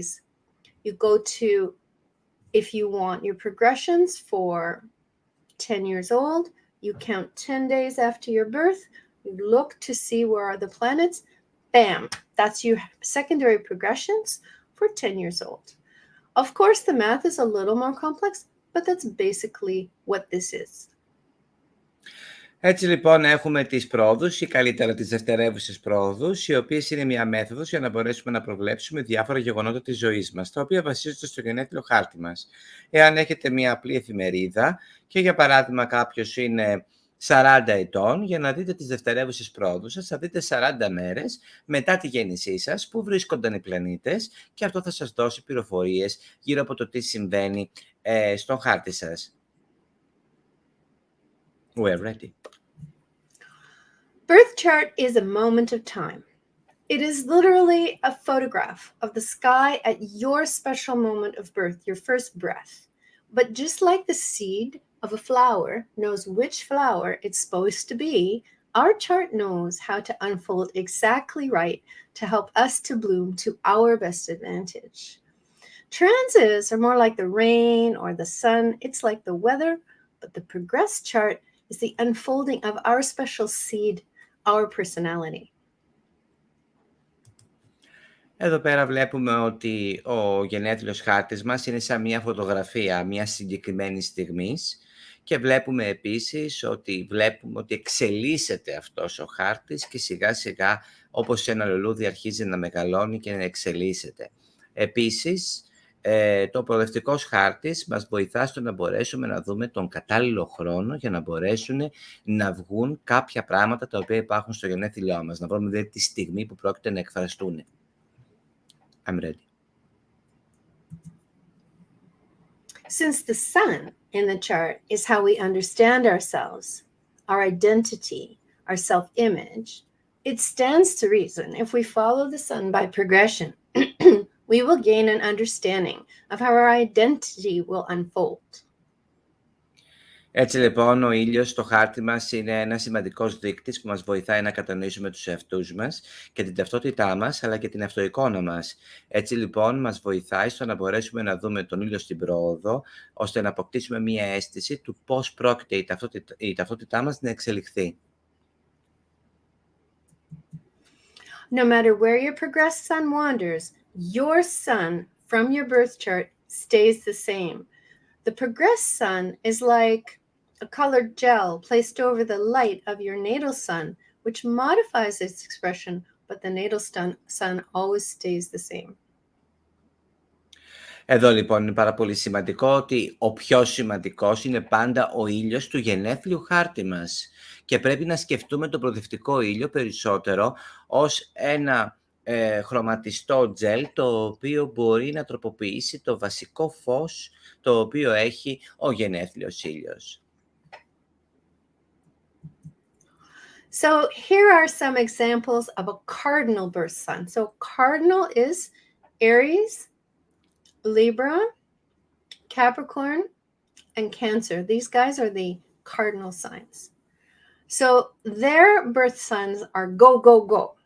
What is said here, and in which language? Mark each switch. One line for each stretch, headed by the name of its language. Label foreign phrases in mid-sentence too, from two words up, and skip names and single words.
English: You go to, if you want your progressions for 10 years old, you count 10 days after your birth, you look to see where are the planets, bam, that's your secondary progressions for 10 years old. Of course, the math is a little more complex, but that's basically what this is.
Greek: Έτσι λοιπόν έχουμε τις πρόοδους ή καλύτερα τις δευτερεύουσες πρόοδους, οι οποίες είναι μια μέθοδος για να μπορέσουμε να προβλέψουμε διάφορα γεγονότα της ζωής μας, τα οποία βασίζονται στο γενέθλιο χάρτη μας. Εάν έχετε μια απλή εφημερίδα και για παράδειγμα κάποιος είναι 40 ετών, για να δείτε τις δευτερεύουσες πρόοδους σας, θα δείτε 40 μέρες μετά τη γέννησή σας που βρίσκονταν οι πλανήτες και αυτό θα σας δώσει πληροφορίες γύρω από το τι συμβαίνει στον χάρτη σας.
English: We're ready. Birth chart is a moment of time. It is literally a photograph of the sky at your special moment of birth, your first breath. But just like the seed of a flower knows which flower it's supposed to be, our chart knows how to unfold exactly right to help us to bloom to our best advantage. Transits are more like the rain or the sun. It's like the weather, but the progressed chart is the unfolding of our special seed, our personality.
Greek: Εδώ πέρα βλέπουμε ότι ο γενέθλιος χάρτης μας είναι σαν μια φωτογραφία μια συγκεκριμένη στιγμής και βλέπουμε επίσης ότι εξελίσσεται αυτός ο χάρτης και σιγά σιγά όπως ένα λουλούδι αρχίζει να μεγαλώνει και να εξελίσσεται. Επίσης, το προοδευτικός χάρτης μας βοηθά στο να μπορέσουμε να δούμε τον κατάλληλο χρόνο για να μπορέσουν να βγουν κάποια πράγματα τα οποία υπάρχουν στο γενέθλιό μας, να βρούμε δηλαδή τη στιγμή που πρόκειται να εκφραστούν.
English: I'm ready. Since the sun in the chart is how we understand ourselves, our identity, our self-image, it stands to reason if we follow the sun by progression, we will gain an understanding of how our identity will unfold.
Greek: Έτσι λοιπόν ο ήλιος στο χάρτη μας είναι ένας σημαντικός δείκτης που μας βοηθάει να κατανοήσουμε τους εαυτούς μας και την ταυτότητά μας, αλλά και την αυτοεικόνα μας. Έτσι λοιπόν μας βοηθάει στο να μπορέσουμε να δούμε τον ήλιο στην πρόοδο, ώστε να αποκτήσουμε μία αίσθηση του πώς πρόκειται η ταυτότητά μας να εξελιχθεί.
English: No matter where your progressed sun wanders, your sun from your birth chart stays the same. The progressed sun is like a colored gel placed over the light of your natal sun, which modifies its expression, but the natal sun always stays the same.
Greek: Εδώ λοιπόν είναι πάρα πολύ σημαντικό ότι ο πιο σημαντικός είναι πάντα ο ήλιος του γενέθλιου χάρτη μας και πρέπει να σκεφτούμε τον προοδευτικό ήλιο περισσότερο ως ένα χρωματιστό τζελ το οποίο μπορεί να τροποποιήσει το βασικό φως το οποίο έχει ο γενέθλιος ήλιος.
English: So here are some examples of a cardinal birth sun. So cardinal is Aries, Libra, Capricorn, and Cancer. These guys are the cardinal signs. So their birth suns are go, go, go.